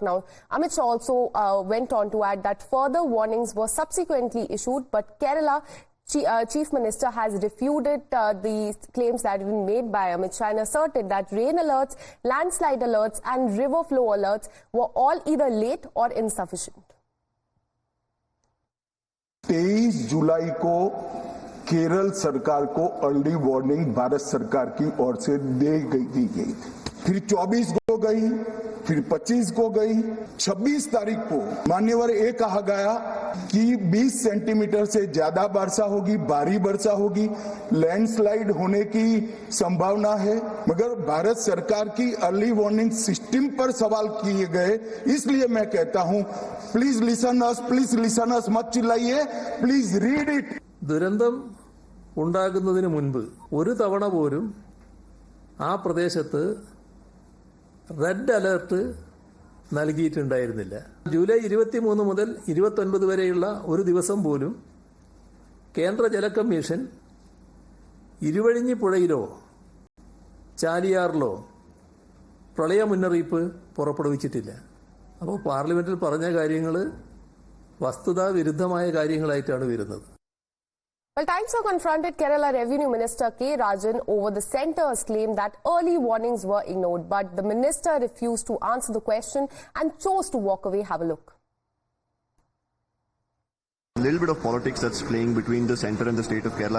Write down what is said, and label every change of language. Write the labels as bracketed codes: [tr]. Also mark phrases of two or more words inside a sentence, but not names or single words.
[en] Now, Amit Shah also went on to add that further warnings were subsequently issued, but Kerala Chief Minister has refuted the claims that have been made by Amit Shah and asserted that rain alerts, landslide alerts and river flow alerts were all either late or insufficient. [hi] 23 जुलाई को केरल सरकार को [en] early warning [hi] भारत सरकार की ओर से दी गई थी, फिर 24 को गई, फिर 25 को गई, 26 तारीख को मान्यवर ये कहा गया कि 20 सेंटीमीटर से ज्यादा वर्षा होगी, भारी वर्षा होगी, लैंडस्लाइड होने की संभावना है। मगर भारत सरकार की [en] early warning system [hi] पर सवाल किए गए, इसलिए मैं कहता हूं [en] please listen us, [hi] मत चिल्लाइए, [en] please read it. [ml] ദുരന്തം ഉണ്ടാകുന്നതിന് മുൻപ് ഒരു തവണ പോലും ആ പ്രദേശത്ത് [en] red alert [ml] നൽകിയിട്ടുണ്ടായിരുന്നില്ല. ജൂലൈ 23 മുതൽ 29 വരെയുള്ള ഒരു ദിവസം പോലും കേന്ദ്ര ജല കമ്മീഷൻ ഇരുവഴിഞ്ഞി പുഴയിലോ ചാലിയാറിലോ പ്രളയ മുന്നറിയിപ്പ് പുറപ്പെടുവിച്ചിട്ടില്ല. അപ്പോൾ പാർലമെന്റിൽ പറഞ്ഞ കാര്യങ്ങൾ വസ്തുതാ വിരുദ്ധമായ കാര്യങ്ങളായിട്ടാണ് വരുന്നത്. [en] Well, Times have confronted Kerala Revenue Minister K. Rajan over the centre's claim that early warnings were ignored, but the minister refused to answer the question and chose to walk away. Have a look. A little bit of politics that's playing between the centre and the state of Kerala.